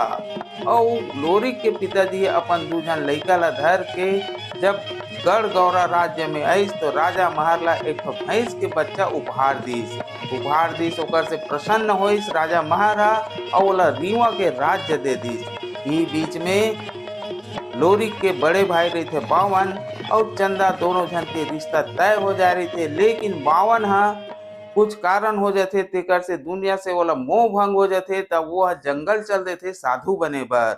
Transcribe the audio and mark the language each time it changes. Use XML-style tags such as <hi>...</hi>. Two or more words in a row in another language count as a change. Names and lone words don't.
<hne>और लोरी के पिताजी अपन दूजन लड़का ला धर के जब गढ़गौरा राज्य में आईस तो राजा महर ला एक भैंस के बच्चा उपहार दीस ओकर से प्रसन्न होइस राजा महर और ओला रीवा के राज्य दे दीस। ई बीच में लोरी के बड़े भाई रहे थे बावन और चंदा, दोनों जन के रिश्ता तय हो जा रहे थे, लेकिन बावन कुछ कारण हो जाते तेकर से दुनिया से वाला मोह भंग हो जाते, तब वो जंगल चल रहे थे साधु बने बर।</hne>